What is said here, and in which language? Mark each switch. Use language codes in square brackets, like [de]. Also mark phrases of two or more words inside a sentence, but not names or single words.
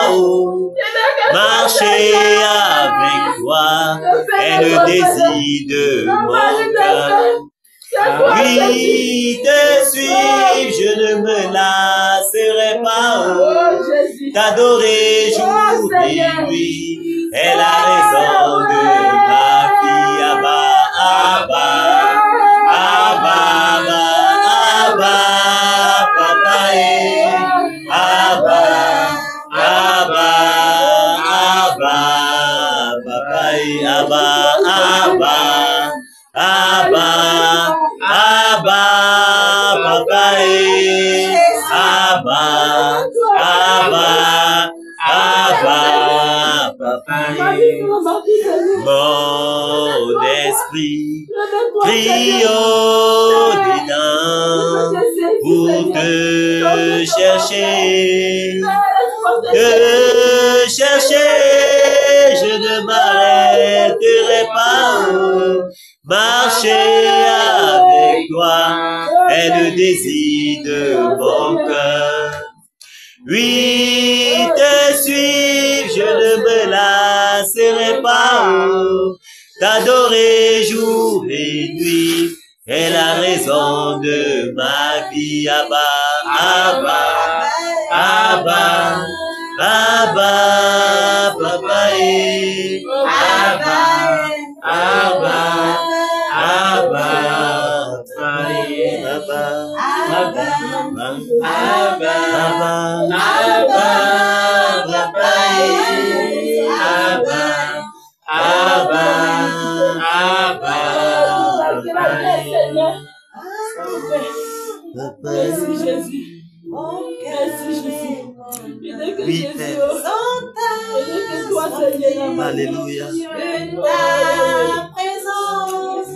[fr] Marcher avec toi est le désir de mon cœur. Oui, te suivre, je ne me lasserai pas. T'adorer jour et nuit est la raison de ma vie. Abba, Abba, Abba, Abba, Papa et Abba, Abba, Abba, Papa et Abba, Abba, Abba, Abba, Papa et Abba, Abba, Abba, Papa et mon esprit crie au-dedans pour te chercher. Te chercher, je ne m'arrêterai pas. Marcher avec toi est le désir de mon cœur. Oui, te suivre, je ne me lasserai pas. T'adorer jour et nuit est la raison de ma vie. Abba, Abba, Abba, Abba, Papa et Abba, Abba, Abba, Papa et Abba, Abba, Abba, Abba, Papa et Abba, Abba, Abba, Merci Jésus. Merci Jésus. Oui, Père. Alléluia. ta présence.